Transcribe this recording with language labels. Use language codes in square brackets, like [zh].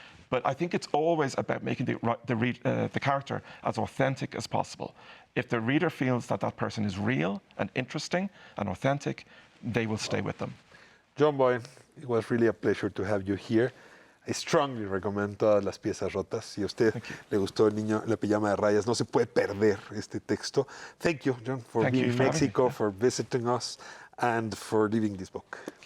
[en] But I think it's always about making the character as authentic as possible. If the reader feels that that person is real and interesting and authentic, they will stay with them. John Boyne, it was really a pleasure to have you here. I strongly recommend Todas las piezas rotas. [es] Si a usted le gustó El niño, la pijama de rayas, no se puede perder este texto. [en] Thank you, John, for being in Mexico, for visiting us, and for leaving this book.